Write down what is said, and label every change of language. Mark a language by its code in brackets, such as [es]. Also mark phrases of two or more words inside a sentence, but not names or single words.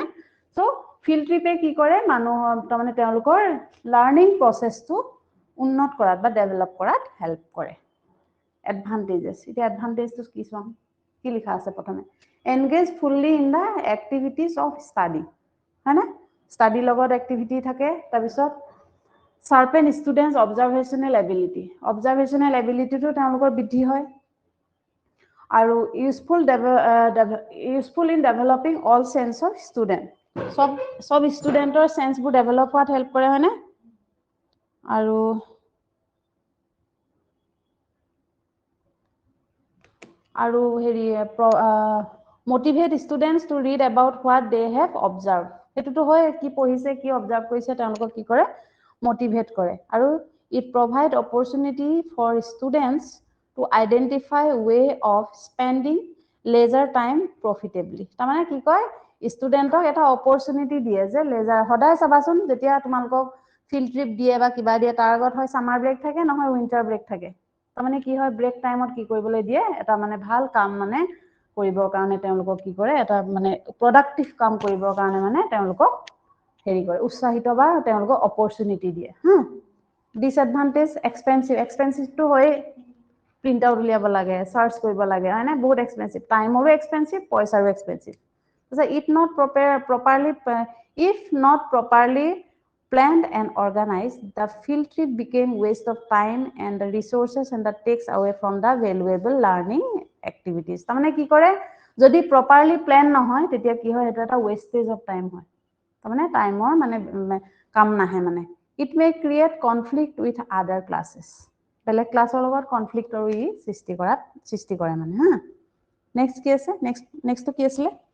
[as] সো ফিল্ড ট্ৰিপে কি কৰে মানুহৰ তাৰমানে তেওঁলোকৰ [en] learning processটো [as] উন্নত কৰাত বা ডেভেলপ কৰাত হেল্প কৰে। এডভান্টেজেস, এতিয়া এডভান্টেজটো কি চাম? কি লিখা আছে প্ৰথমে? [en] engage fully in the activities of study, হয়নে? [as] ষ্টাডিৰ লগত এক্টিভিটি থাকে। তাৰপিছত [en] sharpen students observational ability, observational ability to [as] তেওঁলোকৰ বৃদ্ধি হয়। [en] আৰু useful in developing all sense of student, [as] সব ষ্টুডেন্টৰ সেন্সবোৰ ডেভেলপ হোৱাত হেল্প কৰে, হয়নে? [en] আৰু হেৰি motivate students to read about what they have observed. [as] এটোটো হয় কি পঢ়িছে, কি অবজাৰ্ভ কৰিছে তেওঁলোকক কি কৰে মোটিভেট কৰে। [en] আৰু it provide opportunity for students to identify way of spending leisure time profitably. [as] তাৰমানে কি কয় ষ্টুডেন্টক এটা অপৰচুনিটি দিয়ে যে লেজাৰ সদায় চাবাচোন যেতিয়া তোমালোকক [en] field trip [as] দিয়ে বা কিবা দিয়ে তাৰ আগত হয় [en] summer break [as] থাকে নহয় [en] winter break [as] থাকে। তাৰমানে কি হয় [en] break timeত [as] কি কৰিবলৈ দিয়ে এটা মানে ভাল কাম মানে কৰিবৰ কাৰণে তেওঁলোকক কি কৰে এটা মানে প্ৰডাক্টিভ কাম কৰিবৰ কাৰণে মানে তেওঁলোকক হেৰি কৰে উৎসাহিত বা তেওঁলোকক অপৰচুনিটি দিয়ে। ডিসএডভান্টেজ এক্সপেন্সিভটো হয় [en] print out [as] উলিয়াব লাগে, সার্চ কৰিব লাগে, হয়নে? বহুত এক্সপেন্সিভ, টাইমৰো এক্সপেন্সিভ, পইচাৰো এক্সপেন্সিভ। [en] If not properly planned and organized, the field trip became waste of time and the resources and that takes away from the valuable learning এক্টিভিটিজ [as] তাৰমানে কি কৰে যদি [en] properly plan [as] নহয় তেতিয়া কি হয় এটা [en] wastage of time [as] হয় তাৰমানে টাইমৰ মানে কাম নাহে মানে [en] it may create conflict with other classes [as] বেলেগ ক্লাছৰ লগত কনফ্লিক্ট আৰু ই সৃষ্টি কৰে মানে হা নেক্সট কি আছে নেক্সটটো কি আছিল